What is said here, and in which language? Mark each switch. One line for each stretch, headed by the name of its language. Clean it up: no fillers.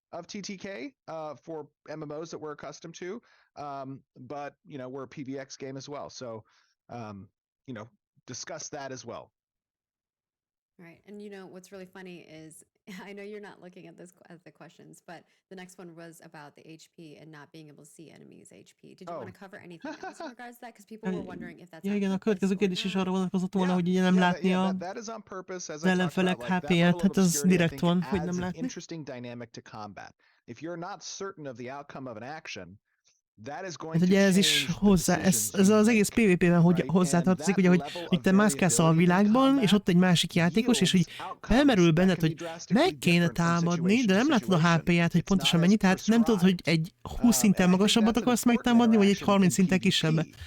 English: Of TTK for MMOs that we're accustomed to, but we're a PvX game as well, so discuss that as well. Right, and what's really funny is I know you're not looking at the questions, but the next one was about the HP and not being able to see enemies' HP. Did you want to cover anything else in regards to that? Because people were wondering if that's.
Hungarian: Ja, igen, a következő kérdés is arra vonatkozott volna, hogy ugye nem látni az ellenfelek HP-ját, hát az direkt van, hogy nem látni.
English: Interesting dynamic to combat. If you're not certain of the outcome of an action,
Hungarian: Hát ugye ez is hozzá, ez az egész PvP-ben hozzátartozik, ugye, hogy te mászkálsz a világban, és ott egy másik játékos, és hogy felmerül benned, hogy meg kéne támadni, de nem látod a HP-ját, hogy pontosan mennyi, tehát nem tudod, hogy egy 20 szinten magasabbat akarsz megtámadni, vagy egy 30 szinten kisebbet.